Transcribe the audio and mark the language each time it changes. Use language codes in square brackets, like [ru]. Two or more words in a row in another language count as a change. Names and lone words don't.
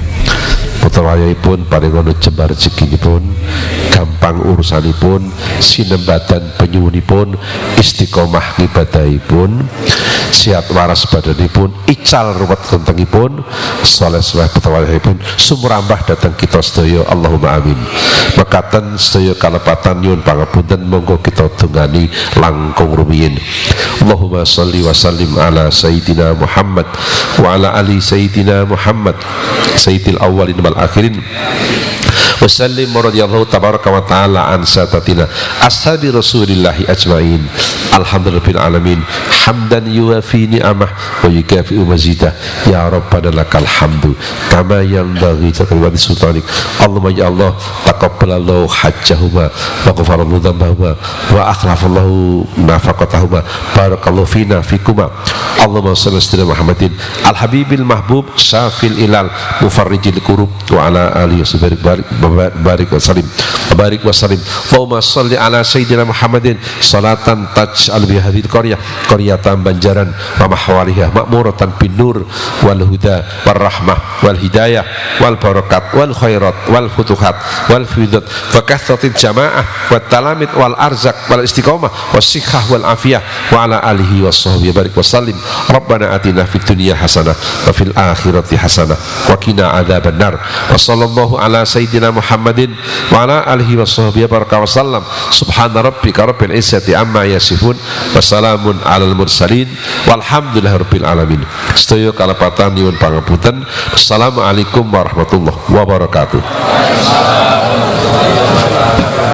[jv] Putra wayahipun paringono jembar rezekinipun, gampang urusanipun, sinembadan penyuwunipun, istiqomah ngibadahipun, sehat waras badanipun, ical ruwet gentengipun, saleh-saleh putra wayahipun sumrambah dhateng kita sedaya. [ar] اللهم آمين. [jv] Mekaten sedaya kalepatan nyuwun pangapunten, monggo kita dongani langkung rumiyin. [ar] اللهم صل وسلم على سيدنا محمد وعلى آل سيدنا محمد سيد الأولين والآخرين وسلم رضي الله تبارك وتعالى عن ساداتنا أصحاب رسول الله أجمعين. الحمد لله العالمين حمدا يوافي نعمه ويكافئ مزيده يا ربنا لك الحمد كما ينبغي لسلطانك. اللهم يا الله تقبل الله حجهما وغفر الله ذنبهما وأخلف الله نفقتهما بارك الله فينا فيكما. اللهم صل على محمد الحبيب المحبوب شافي العلل المفرج الكروب وعلى آله بارك وسلم بارك وسلم. اللهم صل على سيدنا محمد صلاة تجعل بهذه قرية بنجران وما حولها معمورة بالنور والهدى والرحمة والهداية والبركات والخيرات والفتوحات والفضات وكثرة الجماعة والتلاميذ والأرزاق والاستقامة والصحة والعافية وعلى آله وصحبه بارك وسلم. ربنا آتنا في الدنيا حسنة وفي الآخرة حسنة وقنا عذاب النار. وصلى الله على سيدنا محمد وعلى آله وصحبه بارك وسلم. سبحان ربك رب العزة عما يصفون وسلام على المرسلين والحمد لله رب العالمين. [jv] Sedaya kalepatan nyuwun pangapunten. [ar] السلام عليكم ورحمة الله وبركاته.